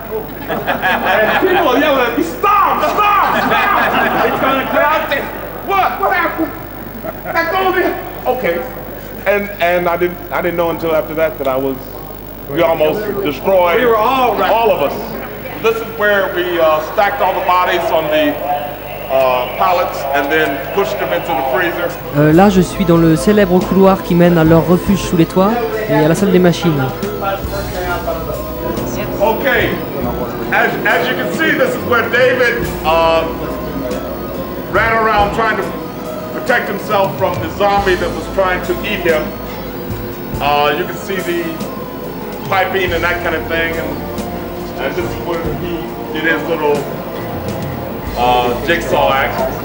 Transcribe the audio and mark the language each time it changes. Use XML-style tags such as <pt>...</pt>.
<en>And people are yelling at me, stop! It's gonna come out there. What happened? That goes in. Okay. And I didn't know until after that we almost destroyed. We were all of us. This is where we stacked all the bodies on the pallets and then pushed them into the freezer.</en> <fr>Là, je suis dans le célèbre couloir qui mène à leur refuge sous les toits et à la salle des machines.</fr> <en>Okay, as you can see, this is where David ran around trying to protect himself from the zombie that was trying to eat him. You can see the piping and that kind of thing, and this is where he did his little jigsaw act.</en>